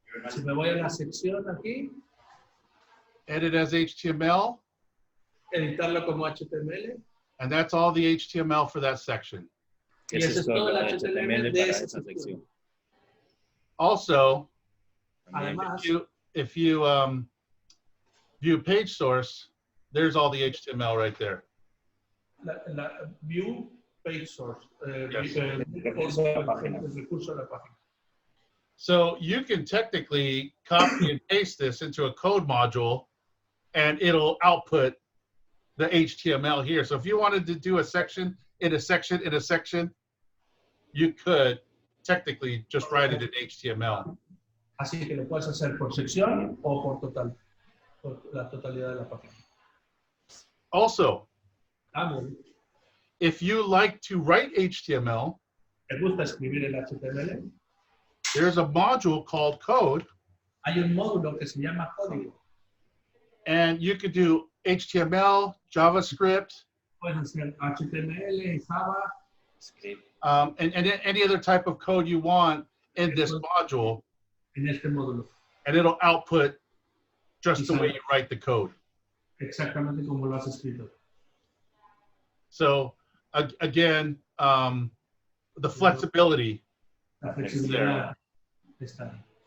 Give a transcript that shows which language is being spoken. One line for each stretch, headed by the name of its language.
Spanish: Si me voy a la sección aquí,
English: edit as HTML,
Spanish: editarlo como HTML.
English: and that's all the HTML for that section.
Spanish: Y ese es todo el HTML de esa sección.
English: Also,
Spanish: Además,
English: if you view page source, there's all the HTML right there. la view page source. Yes.
Spanish: El recurso de la página.
English: So you can technically copy and paste this into a code module and it'll output the HTML here. So if you wanted to do a section in a section in a section, you could technically just write it in HTML.
Spanish: Así que lo puedes hacer por sección o por total, por la totalidad de la página.
English: Also,
Spanish: También,
English: if you like to write HTML,
Spanish: ¿te gusta escribir el HTML?
English: there's a module called code,
Spanish: Hay un módulo que se llama código.
English: and you could do HTML, JavaScript,
Spanish: Puedes hacer HTML, Java,
English: and any other type of code you want in this module,
Spanish: en este módulo.
English: and it'll output just the way you write the code.
Spanish: Exactamente como lo has escrito.
English: So again, the flexibility.
Spanish: La flexibilidad está ahí.